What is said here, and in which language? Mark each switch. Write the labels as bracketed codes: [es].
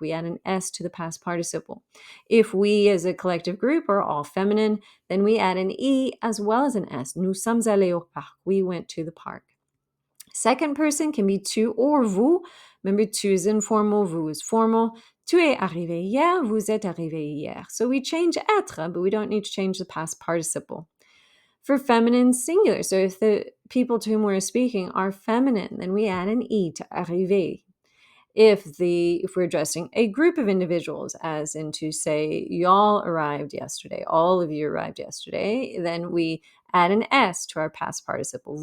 [en] We add an S to the past participle. If we as a collective group are all feminine, then we add an E as well as an S. [fr] Nous sommes allés au parc. [en] We went to the park. Second person can be tu or vous. Remember, tu is informal, vous is formal. [fr] Tu es arrivé hier, vous êtes arrivé hier. [en] So we change être, but we don't need to change the past participle. For feminine singular, so if the people to whom we're speaking are feminine, then we add an E to arriver. If we're addressing a group of individuals, as in to say, y'all arrived yesterday, all of you arrived yesterday, then we add an S to our past participle.